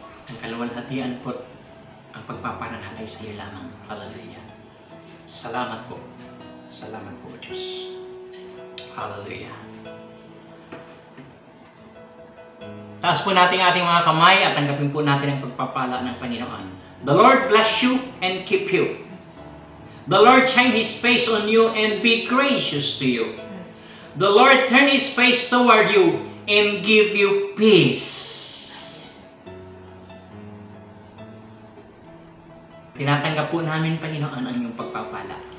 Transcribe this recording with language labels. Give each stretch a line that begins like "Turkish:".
Filipino: Ang kaluwalhatian po ang pagpaparangal ay sa iyo lamang. Hallelujah. Salamat po. Salamat po, Diyos. Hallelujah. Taas po natin ating mga kamay at tanggapin po natin ang pagpapala ng Panginoon.
English: The Lord bless you and keep you. The Lord shine His face on you and be gracious to you. The Lord turn His face toward you and give you peace.
Filipino: Tinatanggap po namin, Panginoon, ang iyong pagpapala.